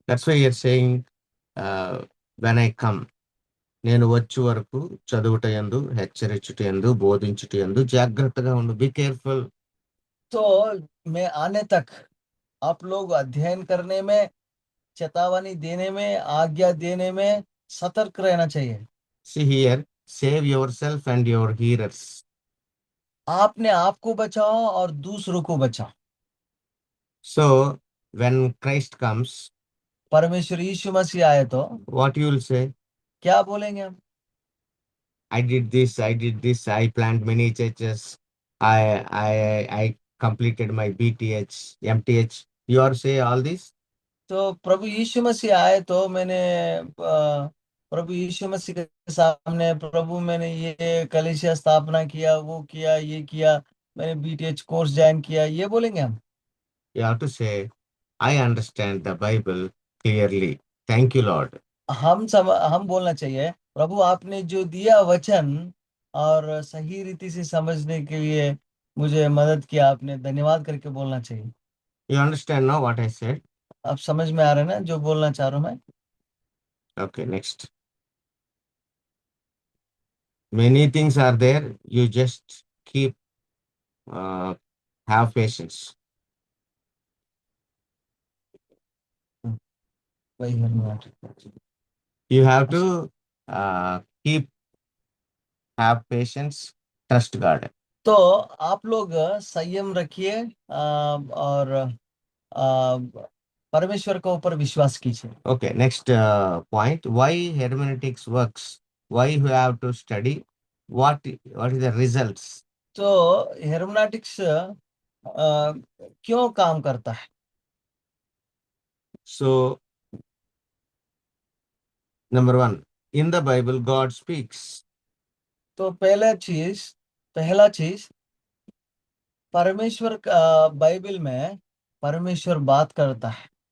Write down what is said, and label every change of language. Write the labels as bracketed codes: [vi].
[en] That's why you're saying, when I come, [te] నేను వచ్చు వరకు చదువుట యందు హెచ్చరించుట యందు బోధించుట యందు జాగ్రత్తగా ఉండు. [en] Be careful. [hi] तो मैं आने तक आप लोग अध्ययन करने में, चेतावनी देने में, आज्ञा देने में सतर्क रहना चाहिए. [en] See here, save yourself and your hearers. [hi] आपने आप को बचाओ और दूसरों को बचाओ. [en] So when Christ comes, [hi] परमेश्वर यीशु मसीह आए तो [en] what you will say? [hi] क्या बोलेंगे हम? [en] I did this, I did this, I planted many churches, I completed my BTH, MTH. You are say all this? [hi] तो प्रभु यीशु मसीह आए तो मैंने प्रभु यीशु मसीह के सामने, प्रभु मैंने ये कलीसिया स्थापना किया, वो किया, ये किया, मैंने बीटीएच कोर्स ज्वाइन किया, ये बोलेंगे हम? [en] You have to say, I understand the Bible clearly. Thank you, Lord. [hi] हम बोलना चाहिए, प्रभु आपने जो दिया वचन और सही रीति से समझने के लिए मुझे मदद किया, आपने, धन्यवाद करके बोलना चाहिए. [en] You understand now what I said? [hi] आप समझ में आ रहे हैं ना जो बोलना चाह रहा हूं मैं? [en] Okay, next. Many things are there. You just keep uh, have patience. [hi] वही hermeneutic। [en] You have to keep have patience. Trust God. [hi] तो आप लोग संयम रखिए, और परमेश्वर के ऊपर विश्वास कीजिए। [en] Okay, next point. Why hermeneutics works? Why you have to study? What is the results? [hi] तो हेर्मेनेटिक्स क्यों काम करता है? [en] So, number one, in the Bible, God speaks. [hi] तो पहला चीज परमेश्वर का बाइबल में परमेश्वर बात करता है।